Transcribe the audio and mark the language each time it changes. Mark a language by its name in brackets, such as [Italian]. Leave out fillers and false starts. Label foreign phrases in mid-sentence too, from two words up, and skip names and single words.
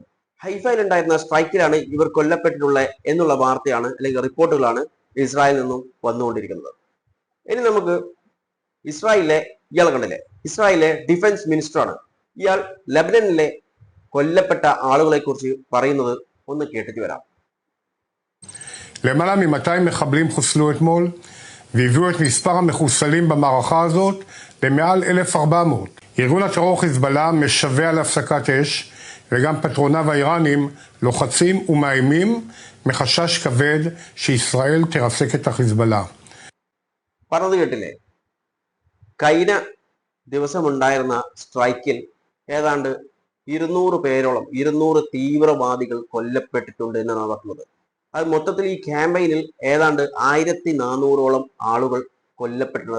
[Malayalam] ഹൈഫയിൽ ഉണ്ടായിരുന്ന സ്ട്രൈക്കിലാണ് ഇവർ കൊല്ലപ്പെട്ടിട്ടുള്ളത് എന്നുള്ള വാർത്തയാണ് അല്ലെങ്കിൽ റിപ്പോർട്ടുകളാണ് ഇസ്രായേലിൽ നിന്നും വന്നുകൊണ്ടിരിക്കുന്നത്. ഇനി നമുക്ക് ഇസ്രായേലിലെ ഇയാൾ കണ്ടില്ലേ, ഇസ്രായേലിലെ [English] defense minister [Malayalam] ഇയാൾ. ലെബനനിലെ കൊല്ലപ്പെട്ട ആളുകളെ കുറിച്ച് പറയുന്നത് ഒന്ന് കേട്ടിട്ട് വരാം. [Hebrew] למעלה מ-200 מחבלים חוסלו אתמול והביאו את מספר המחוסלים במערכה הזאת למעל 1,400. ארגון הטרור חיזבאללה משווע להפסקת אש, וגם פטרוניו האיראנים לוחצים ומאיימים מחשש כבד שישראל תרסק את החיזבאללה. [Malayalam] പറഞ്ഞത് കേട്ടില്ലേ? കഴിഞ്ഞ ദിവസം ഉണ്ടായിരുന്ന സ്ട്രൈക്കിൽ ഏതാണ്ട് 200 പേരോളം 200 തീവ്രവാദികൾ കൊല്ലപ്പെട്ടിട്ടുണ്ട് എന്നാണ് പറഞ്ഞത്. അത് മൊത്തത്തിൽ ഈ ക്യാമ്പയിനിൽ ഏതാണ്ട് 1400ഓളം ആളുകൾ കൊല്ലപ്പെട്ടിട്ടുണ്ട്.